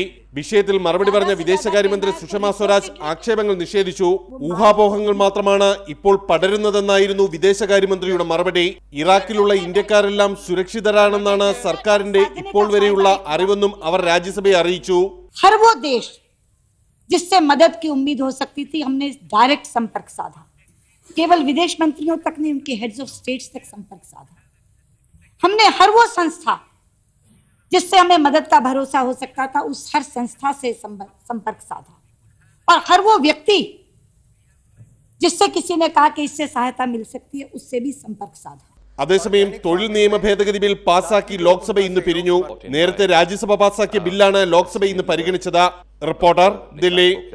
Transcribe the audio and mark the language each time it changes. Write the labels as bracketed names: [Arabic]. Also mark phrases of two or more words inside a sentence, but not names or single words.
[Malayalam] വിഷയത്തിൽ മറുപടി പറഞ്ഞ വിദേശകാര്യമന്ത്രി സുഷമ സ്വരാജ് ആക്ഷേപങ്ങൾ നിഷേധിച്ചു. ഊഹാപോഹങ്ങൾ മാത്രമാണ് ഇപ്പോൾ പടരുന്നതെന്നായിരുന്നു വിദേശകാര്യമന്ത്രിയുടെ മറുപടി. ഇറാഖിലുള്ള ഇന്ത്യക്കാരെല്ലാം സുരക്ഷിതരാണെന്നാണ് സർക്കാരിന്റെ ഇപ്പോൾ വരെയുള്ള അറിവെന്നും അവർ രാജ്യസഭയെ അറിയിച്ചു. [Hindi] हर वो देश जिससे मदद की उम्मीद हो सकती थी, हमने डायरेक्ट संपर्क साधा. केवल विदेश मंत्रियों तक नहीं, उनके [English] heads of states [Hindi] तक संपर्क साधा. हमने हर वो संस्था जिससे हमें मदद का भरोसा हो सकता था, उस हर संस्था से संपर्क साधा. और हर वो व्यक्ति जिससे किसी ने कहा कि इससे सहायता मिल सकती है, उससे भी संपर्क साधा. [Malayalam] അതേസമയം തൊഴിൽ നിയമ ഭേദഗതി ബിൽ പാസാക്കി ലോക്സഭ ഇന്ന് പിരിഞ്ഞു. നേരത്തെ രാജ്യസഭ പാസാക്കിയ ബില്ലാണ് ലോക്സഭ ഇന്ന് പരിഗണിച്ചത്. റിപ്പോർട്ടർ, ദില്ലി.